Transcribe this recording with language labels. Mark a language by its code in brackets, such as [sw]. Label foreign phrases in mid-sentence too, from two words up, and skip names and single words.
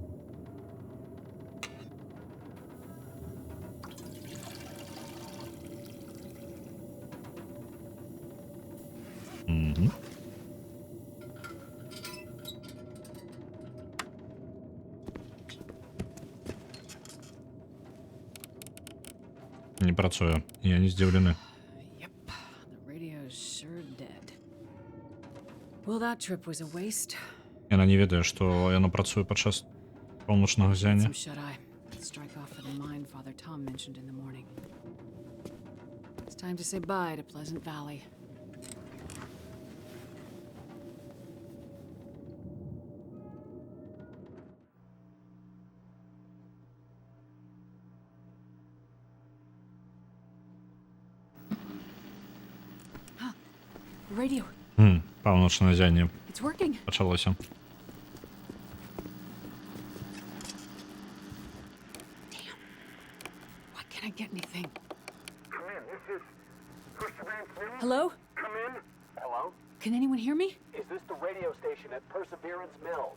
[uk] Угу. Не працює. Я не здивлений. [en] Well, that trip was a waste. [be] Яна не ведае, што яно працуе падчас поўначнага ззяння. [en] Some shut-eye. Strike off for the mine Father Tom mentioned in the morning. It's time to say bye to Pleasant Valley. Huh. Radio. [be] Паўночнае ззянне [en] It's working. [be] пачалося. [en] Why can't I get anything? Come in. This is Perseverance Mills. Hello? Come in. Hello? Can anyone hear me? Is this the radio station at Perseverance Mills?